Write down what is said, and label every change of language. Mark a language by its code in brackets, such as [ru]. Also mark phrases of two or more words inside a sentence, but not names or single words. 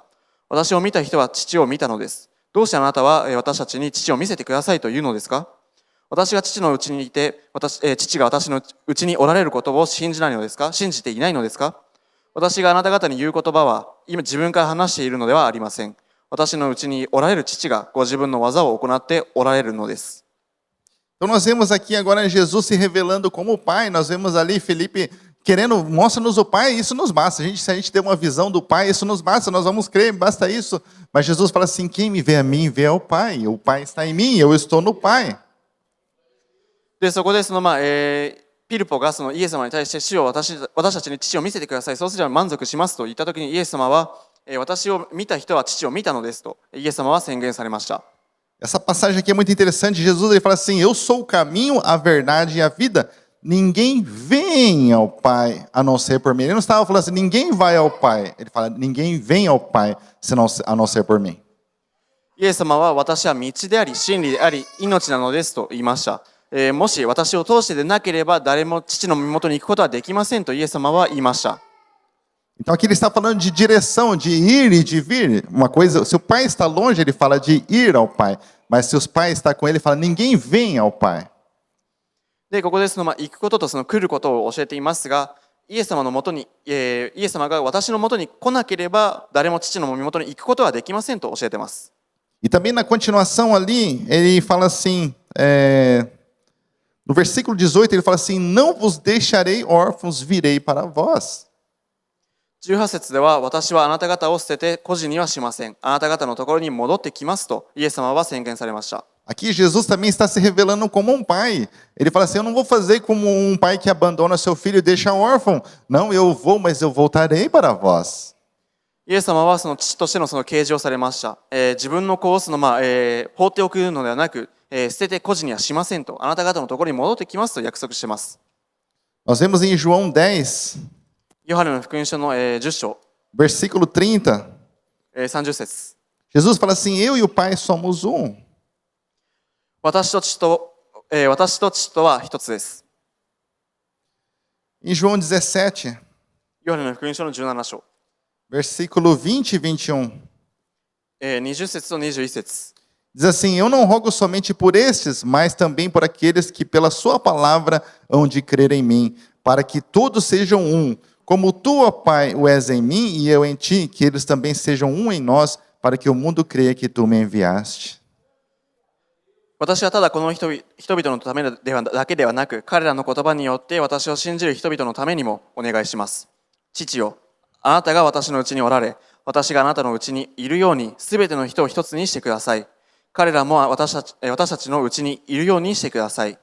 [ja] 私を見た人は父を見たのです。どうしてあなたは私たちに父を見せてくださいと言うのですか？私が父のうちにいて、父が私のうちにおられることを信じないのですか？信じていないのですか？私があなた方に言う言葉は、今自分から話しているのではありません。私のうちにおられる父がご自分の技を行っておられるのです。 [pt] Então nós vemos aqui agora Jesus se revelando como o Pai. Nós vemos ali Felipe querendo, mostra-nos o Pai, isso nos basta. Se a gente tem uma visão do Pai, isso nos basta. Nós vamos crer, basta isso. Mas Jesus fala assim: quem me vê a mim, vê ao Pai. O Pai está em mim, eu estou no Pai. [ja] で、そこでピルポがイエス様に対して、主よ、私たちに父を見せてください。そうすれば満足しますと言ったときに、イエス様は、私を見た人は父を見たのですと、イエス様は宣言されました。 [pt] Essa passagem aqui é muito interessante. Jesus ele fala assim: Eu sou o caminho, a verdade e a vida. Ninguém vem ao Pai a não ser por mim. Ele não estava falando assim: ninguém vai ao Pai. Ele fala: ninguém vem ao Pai a não ser por mim. [ja] イエス様は私は道であり、真理であり、命なのですと言いました。もし私を通してでなければ誰も父の身元に行くことはできませんとイエス様は言いました。 [pt] Então aqui ele está falando de direção, de ir e de vir. Uma coisa, se o pai está longe, ele fala de ir ao pai. Mas se os pais estão com ele, ele fala: ninguém vem ao pai. [ja] で、ここで行くことと来ることを教えていますが、イエス様のもとに、イエス様が私のもとに来なければ誰も父の身元に行くことはできませんと教えています。 [pt] E também na continuação ali, ele fala assim, no versículo 18, ele fala assim: não vos deixarei órfãos, virei para vós. [ja] 18 節では、私はあなた方を捨てて孤児にはしません。あなた方のところに戻ってきますと、イエス様は宣言されました。 [pt] Aqui Jesus também está se revelando como um pai. Ele fala assim: eu não vou fazer como um pai que abandona seu filho e deixa órfão. Não, eu vou, mas eu voltarei para vós. [ja] イエス様はその父としてのその啓示をされました。自分の子を放っておくのではなく、捨てて孤児にはしませんと、あなた方のところに戻ってきますと約束しています。 [pt] Nós vemos em João 10, [ja] ヨハネの福音書の10章、 [pt] versículo 30, [ja] 30節。 [pt] Jesus fala assim: Eu e o Pai somos um. [ja] 私と父とは一つです。 [pt] Em João 17, [ja] ヨハネの福音書の17章、 [pt] versículo 20 e 21, [ja] 20 節と21節。 [pt] diz assim: Eu não rogo somente por estes, mas também por aqueles que pela sua palavra hão de crer em mim, para que todos sejam um, como tu, ó Pai, o és em mim e eu em ti, que eles também sejam um em nós, para que o mundo creia que tu me enviaste. [ja] 私はただこの人々のためだけではなく、彼らの言葉によって私を信じる人々のためにもお願いします。父よ、あなたが私のうちにおられ、私があなたのうちにいるように、すべての人を一つにしてください。彼らも私たちのうちにいるようにしてください。